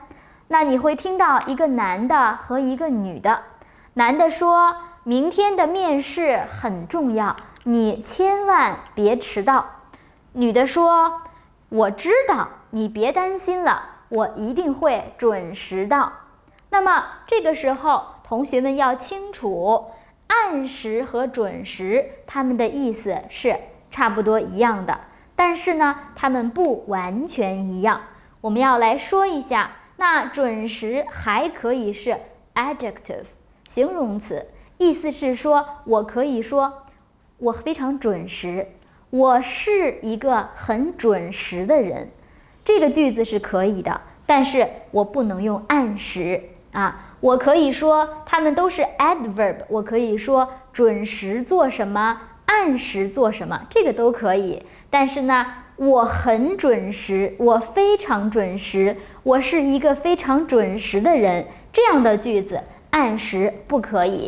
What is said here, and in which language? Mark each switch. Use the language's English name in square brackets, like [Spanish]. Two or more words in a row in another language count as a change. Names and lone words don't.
[Chinese] 那你會聽到一個男的和一個女的，男的說明天的面試很重要，你千萬別遲到。女的說我知道，你別擔心了，我一定會準時到。那麼這個時候同學們要清楚，按時和準時它們的意思是差不多一樣的，但是呢它們不完全一樣。我們要來說一下，那準時還可以是 adjective 形容詞，意思是說我可以說我非常準時，我是一個很準時的人，這個句子是可以的，但是我不能用按時我可以說他們都是 adverb，我可以說準時做什麼，按時做什麼，這個都可以。但是呢，我很準時，我非常準時，我是一個非常準時的人，這樣的句子按时不可以。